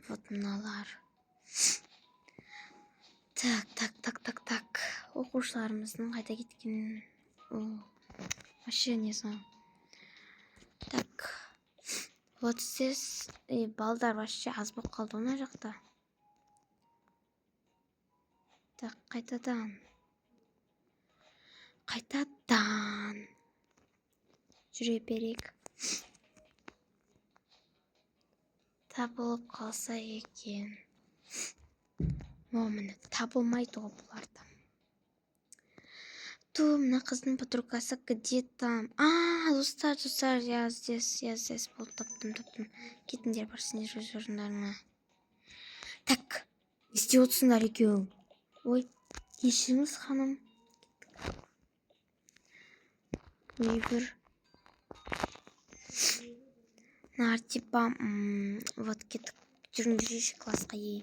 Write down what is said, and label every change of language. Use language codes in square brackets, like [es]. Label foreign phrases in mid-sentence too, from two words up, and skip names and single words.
[kk] Вот мыналар. Так. Оқушыларымыздың қайда кеткен? [ru] Вообще не знаю. Так. Вот здесь [kk] балдар вообще аз болып қалды мына жақта. Так, қайтадан. Жүре берейік. Табылып қалса екен. Міне, табылмайды ғой бұларда. Мына қыздың подругасы [ru] где там? [kk] Достар, [ru] я здесь [kk] болды, таптым. Кетіңдер, бар сендер өз орындарыңа. Так, не істеп отырсыңдар екеуің? Ой, кешіріңіз, ханым. Бір. [ru] Типа, вот [kk] кеттік, жүріңдерші классқа ей.